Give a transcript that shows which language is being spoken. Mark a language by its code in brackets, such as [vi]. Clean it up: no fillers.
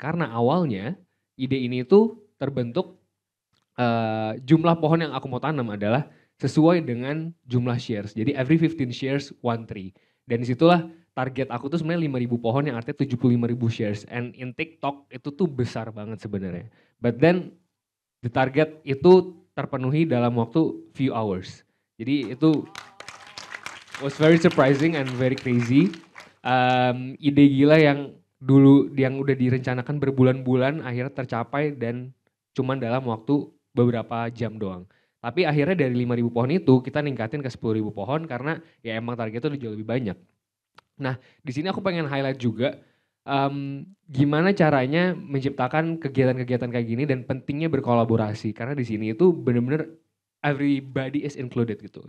[id] Karena awalnya ide ini itu terbentuk jumlah pohon yang aku mau tanam adalah sesuai dengan jumlah shares. Jadi [en] every 15 shares, 1 tree. [id] Dan disitulah target aku tuh sebenarnya 5.000 pohon yang artinya 75.000 shares. [en] And in TikTok [id] itu tuh besar banget sebenarnya. [en] But then the target [id] itu terpenuhi dalam waktu [en] few hours. [id] Jadi itu [en] was very surprising and very crazy. [id] Ide gila yang dulu yang udah direncanakan berbulan-bulan akhirnya tercapai dan cuman dalam waktu beberapa jam doang. Tapi akhirnya dari 5.000 pohon itu kita ningkatin ke 10.000 pohon karena ya emang targetnya udah jauh lebih banyak. Nah, di sini aku pengen highlight juga gimana caranya menciptakan kegiatan-kegiatan kayak gini dan pentingnya berkolaborasi, karena di sini itu benar-benar [en] everybody is included [id] gitu.